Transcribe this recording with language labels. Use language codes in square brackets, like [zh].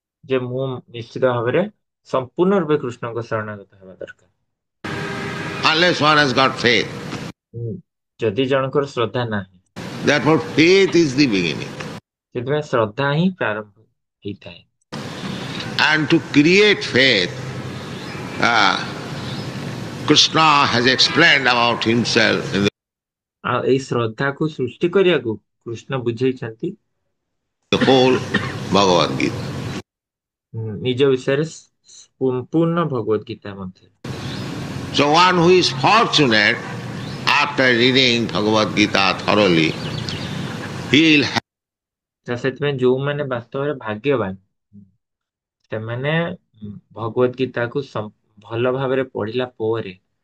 [or] ଯେ ମୁଁ ନିଶ୍ଚିତ ଭାବରେ ସମ୍ପୂର୍ଣ୍ଣ ରୂପେ କୃଷ୍ଣଙ୍କ ଶରଣାଗତ ହେବା ଦରକାର। [en] Unless one has got faith. [or] ଯଦି ଜଣଙ୍କର ଶ୍ରଦ୍ଧା ନାହିଁ, [en] Therefore faith is the beginning. [or] ସେଥିପାଇଁ ଶ୍ରଦ୍ଧା ହିଁ ପ୍ରାରମ୍ଭ ହେଇଥାଏ। [en] And to create faith, Krishna has explained about himself in [or] ଆଉ ଏଇ ଶ୍ରଦ୍ଧାକୁ ସୃଷ୍ଟି କରିବାକୁ Krishna ବୁଝେଇଛନ୍ତି [en] the whole Bhagavad Gita. [or] ନିଜ ବିଷୟରେ ସମ୍ପୂର୍ଣ୍ଣ ଭଗବତ ଗୀତା ମଧ୍ୟରେ। [en] So one who is fortunate after reading Bhagavad Gita thoroughly, he will have [or] ତ ସେଥିପାଇଁ ଯୋଉମାନେ ବାସ୍ତବରେ ଭାଗ୍ୟବାନ ସେମାନେ ଭଗବତ ଗୀତାକୁ ଭଲ ଭାବରେ ପଢିଲା ପରେ